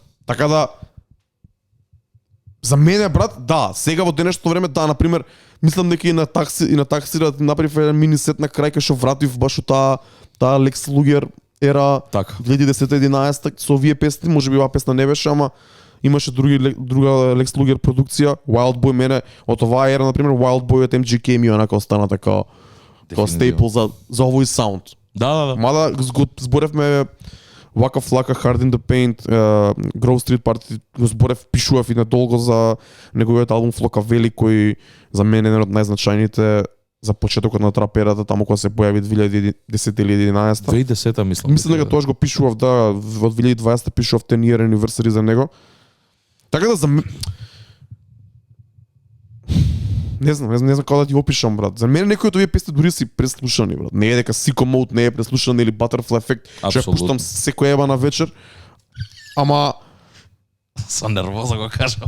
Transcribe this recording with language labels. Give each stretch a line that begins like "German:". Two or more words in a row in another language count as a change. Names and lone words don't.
Macedonian: Така да за мене, брат, да, сега во денешното време, да, на пример, мислам дека и на такси да направив еден мини сет на крај кај што вратив баш таа Lex Luger ера 2010-11 со овие песни, можеби оваа песна не беше, ама имаше друга Lex Luger продукција, Wild Boy, мене од оваа ера, на пример, Wild Boy од MGK ми онака остана така како стейпл за овој саунд. Да. Мада зборевме Waka Flocka, Hard in the Paint, Grove Street Party, го зборев, пишував и надолго за неговиот албум Flockavelli, кој за мен е еден од најзначајните за почетокот на трап ерата, таму кога се појави 2010 или 11. 2010 мислам. Мислам дека тогаш го пишував, да, во 2020 пишував 10
English: year anniversary
Macedonian: за него. Така да за Не знам како да ти опишам, брат. За мене некои од овие песни дури си преслушани, брат. Не е дека Sicko Mode не е преслушан или Butterfly Effect, што ја пуштам секој еба на вечер. Ама со нервоза го кажам.